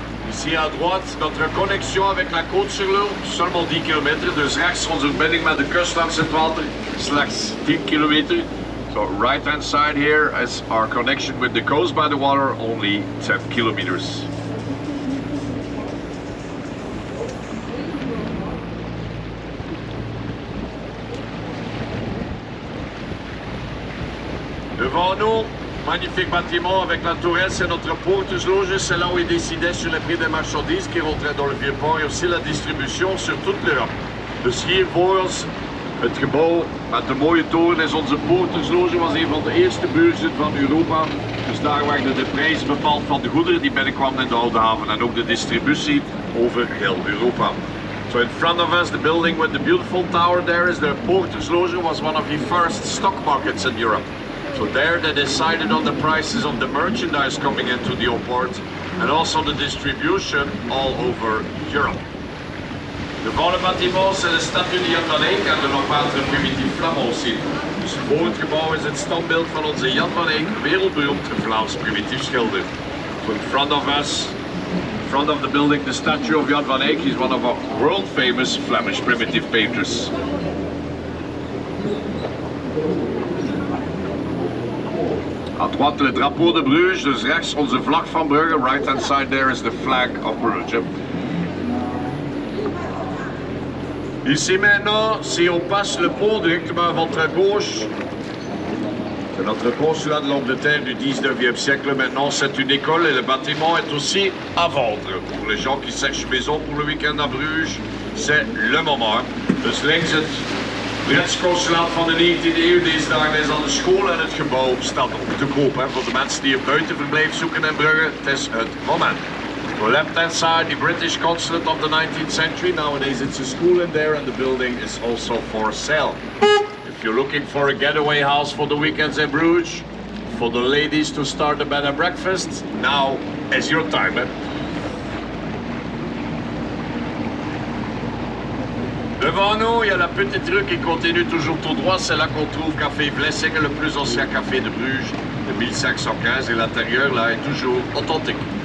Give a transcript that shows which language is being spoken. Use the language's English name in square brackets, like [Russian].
[French] Ici à droite, notre connexion avec la côte sur l'eau, seulement 10 km. [Dutch] Dus rechts onze verbinding met de kust langs het water, slechts 10 kilometer. [English] So right hand side here is our connection with the coast by the water, only 10 kilometers. [French] Devant nous, magnifique bâtiment avec la tourelle, c'est notre portersloge. C'est là où ils décidaient sur le prix des marchandises qui rentraient dans le vieux port et aussi la distribution sur toute l'Europe. [Dutch] Dus hier voor ons het gebouw met de mooie toren is onze portersloge, was een van de eerste beurzen van Europa. Dus daar werden de prijzen bepaald van de goederen die binnenkwamen in de Oude Haven en ook de distributie over heel Europa. [English] So in front of us, the building with the beautiful tower there is the portersloge, was one of the first stock markets in Europe. So there they decided on the prices of the merchandise coming into the old port and also the distribution all over Europe. [French] Devant le bâtiment, c'est de statue de Jan van Eyck [Dutch] en de nog latere primitief [French] flamand aussi. [Dutch] Dus voor het gebouw is het standbeeld van onze Jan van Eyck, wereldberoemd Vlaams primitief schilder. [English] So in front of us, in front of the building, the statue of Jan van Eyck, he's one of our world famous Flemish primitive painters. [French] À droite, le drapeau de Bruges, [Dutch] dus rechts onze vlag van Brugge. [English] Right hand side there is the flag of Bruges. [French] Ici maintenant, si on passe le pont directement à votre gauche, c'est notre consulat de l'Angleterre du 19e siècle. Maintenant, c'est une école et le bâtiment est aussi à vendre. Pour les gens qui cherchent maison pour le week-end à Bruges, c'est le moment. [Dutch] Dus links het Brits consulaat van de 19e eeuw. Deze dagen is al de school en het gebouw staat op te koop. Voor de mensen die een buitenverblijf zoeken in Brugge, het is het moment. [English] The left hand side, the British consulate of the 19th century. Nowadays it's a school in there and the building is also for sale. If you're looking for a getaway house for the weekends in Bruges, for the ladies to start a bed and breakfast, now is your time. [French] Devant nous, il y a la petite rue qui continue toujours tout droit. C'est là qu'on trouve Café Vlissingen, le plus ancien café de Bruges de 1515. Et l'intérieur là est toujours authentique.